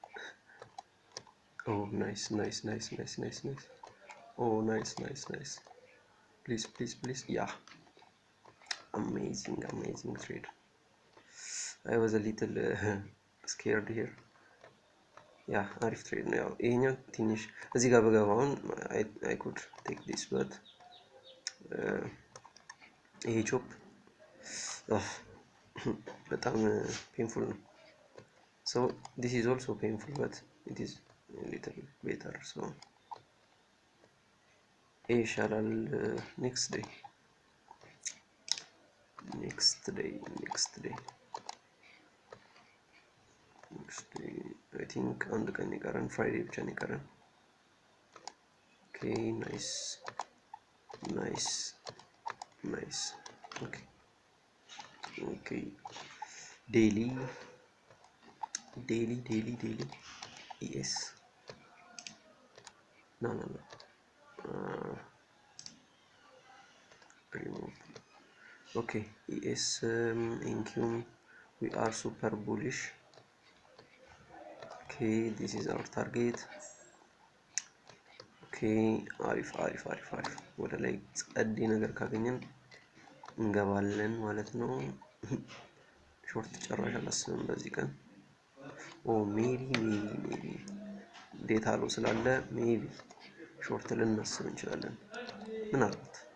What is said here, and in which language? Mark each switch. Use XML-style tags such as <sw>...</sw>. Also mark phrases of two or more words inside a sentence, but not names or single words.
<en>Oh nice. Oh nice. Please. Yeah. Amazing trade. I was a little scared here. Yeah,</en> <am>አሪፍ ትሬድ ነው። ያው ይሄኛው ትንሽ እዚህ ጋር በገባውን</am> <en>I could take this but</en> <am>ይሄ ቾፕ በጣም painful ነው.</am> <en>So this is also painful but it is a little better.</en> <am>So ይሄ ይሻላል.</am> <en>Next day I think</en> <am>አንድ ቀን ይቀራል ፍራይዴ ብቻ ነው ይቀራል</am> <en>okay nice okay daily yes no remove okay yes thank you we are super bullish. Okay, this is our target.</en> <am>Okay, አሪፍ አሪፍ አሪፍ አሪፍ ወደ ላይ ጸዴ ነገር ካገኘን እንገባለን ማለት ነው። ሾርት ጨራሽ አላስብም በዚህ ቀን።</am> <en>oh maybe data low</en> <am>ስላለ</am> <en>maybe short</en> <am>ልናስብ እንችላለን ምናልባት።</am>